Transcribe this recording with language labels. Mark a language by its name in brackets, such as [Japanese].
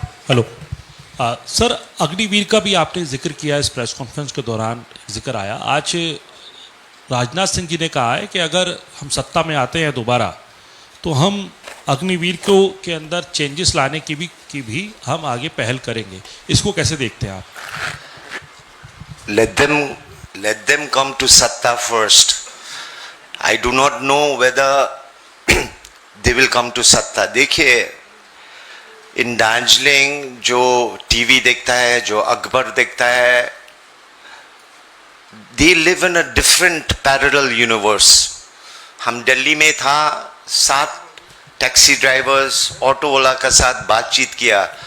[Hindi] Hello sir, Agniveer का भी आपने जिक्र किया इस प्रेस कॉन्फ्रेंस के दौरान, जिक्र आया. आज राजनाथ सिंह जी ने कहा है कि अगर हम सत्ता में आते हैं दोबारा तो हम अग्निवीर को के अंदर चेंजेस लाने की भी हम आगे पहल करेंगे. इसको कैसे देखते हैं आप? [English] Let them come to Satta first. I do not know whether they will come to Satta. [Hindi] देखिए, इन दार्जिलिंग जो टीवी देखता है, जो अखबार देखता है, [English] they live in a different parallel universe. [Hindi] हम दिल्ली में था, 7 टैक्सी ड्राइवर्स, ऑटो वाला के साथ बातचीत किया.